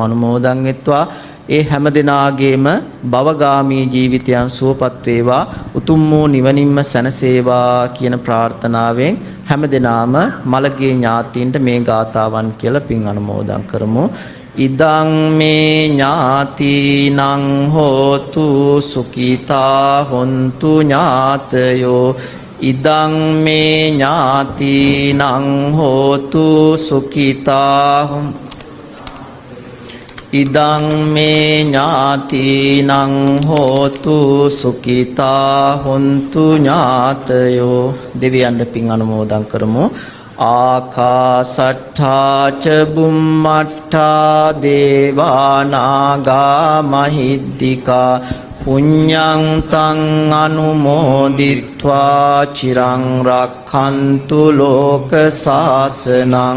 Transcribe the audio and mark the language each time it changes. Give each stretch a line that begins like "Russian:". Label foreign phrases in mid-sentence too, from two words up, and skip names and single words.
Sinhala: අනුමෝදන් වෙත්වා. ඒ හැම දිනාගේම භවගාමී ජීවිතයන් සුවපත් වේවා, උතුම් වූ නිවනින්ම සැනසේවා කියන ප්‍රාර්ථනාවෙන් හැම දිනාම මළගේ ඥාතීන්ට මේ ගාතාවන් කියලා පින් අනුමෝදන් කරමු.
Pali: ඉදං මේ ඥාතිනං හෝතු සුඛිතා හොන්තු ඥාතයෝ ඉදං මේ ඥාතිනං හෝතු සුඛිතා ඉදං මේ ඥාතිනං හෝතු සුඛිතා හොන්තු ඥාතයෝ.
Sinhala: දෙවියන්ට පින් අනුමෝදන් කරමු.
Pali: ආකාසට්ඨා ච බුම්මට්ඨා දේවානාගා මහිද්దికා පුඤ්ඤං තං අනුමෝදිත්වා චිරං රක්ඛන්තු ලෝක සාසනං.